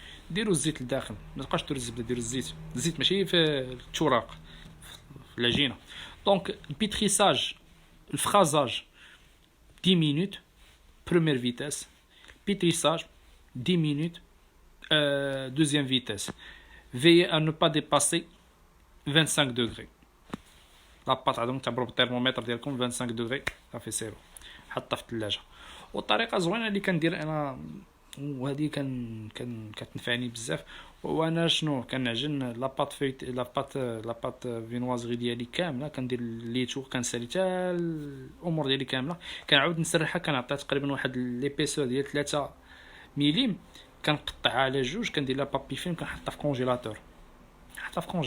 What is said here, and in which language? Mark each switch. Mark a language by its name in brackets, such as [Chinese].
[Arabic] ديروا الزيت لداخل، ما تبقاش ديروا الزبده، ديروا الزيت ماشي في التوراق في العجينه. [French] دونك البيتريساج الفرازاج 10 مينوت بروميير فيتاس، بيتريساج 10 مينوت دوزيام فيتاس. veillez à ne pas dépasser 25 degrés. [Arabic] لاباط عندهم تعبروا بالترمومتر ديالكم 25 دوغري صافي سيرو حطها في الثلاجه. والطريقه زوينه اللي كندير انا وهذه كتنفعني بزاف، وانا شنو كنعجن لاباط فيت لاباط فينوازغي ديالي كامله، كندير ليتو كنسالي حتى الامور ديالي كامله، كنعاود نسرحها كنعطيها تقريبا واحد ليبيسور ديال 3 ملم، كنقطعها على جوج، كندير لها بابي فيلم كنحطها في كونجيلاتور حتى